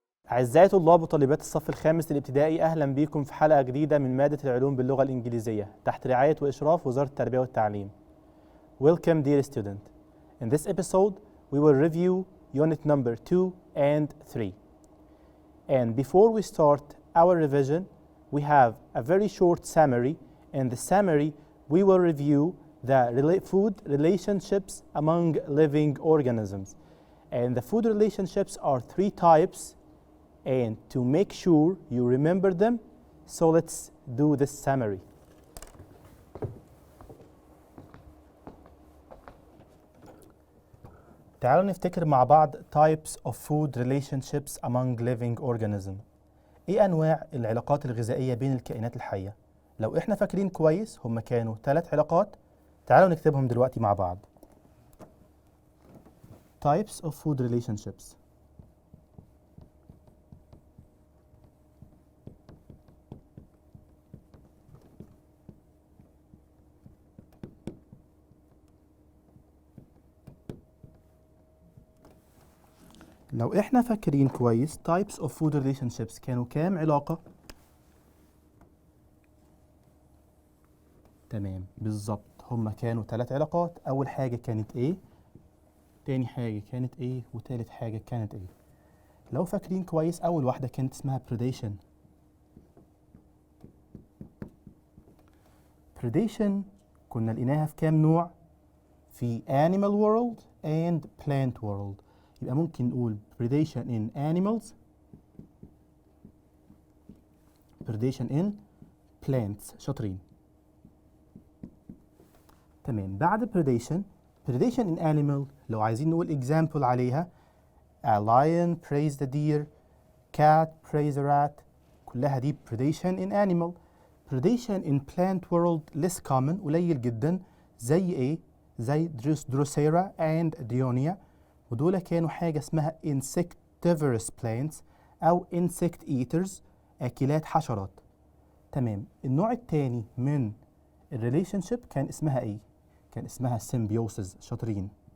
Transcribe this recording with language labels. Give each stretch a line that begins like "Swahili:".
Arabic: أعزائي طلاب وطالبات الصف الخامس الابتدائي، أهلا بكم في حلقة جديدة من مادة العلوم باللغة الإنجليزية تحت رعاية وإشراف وزارة التربية والتعليم.
English: Welcome dear student. In this episode we will review unit number 2 and 3. And before we start our revision, we have a very short summary. In the summary we will review the food relationships among living organisms. And the food relationships are three types. And to make sure you remember them, so let's do this summary.
Arabic: تعالوا نفتكر مع بعض
English: types of food relationships among living organisms.
Arabic: ايه انواع العلاقات الغذائية بين الكائنات الحية؟ لو احنا فاكرين كويس هم كانوا 3 علاقات. تعالوا نكتبهم دلوقتي مع بعض.
English: types of food relationships.
Arabic: لو احنا فاكرين كويس
English: types of food relationships
Arabic: كانوا كام علاقة؟ تمام بالظبط، هما كانوا 3 علاقات. أول حاجة كانت ايه؟ تاني حاجة كانت ايه؟ وتالت حاجة كانت ايه؟ لو فاكرين كويس أول واحدة كانت اسمها predation. predation كنا لقيناها في كام نوع؟ في
English: animal world and plant world.
Arabic: يبقى ممكن نقول
English: predation in animals، predation in plants.
Arabic: شاطرين. تمام.
English: بعد predation in animal
Arabic: لو عايزين نقول
English: example عليها a lion prays the deer، cat prays a rat،
Arabic: كلها دي
English: predation in animal. predation in plant world less common،
Arabic: قليل جدا. زي ايه؟ زي Drosera and Dionia، ودول كانوا حاجة اسمها insectivorous plants أو insect eaters، أكلات حشرات. تمام. النوع الثاني من الريليشن كان اسمها إيه؟ كان اسمها symbiosis. شاطرين.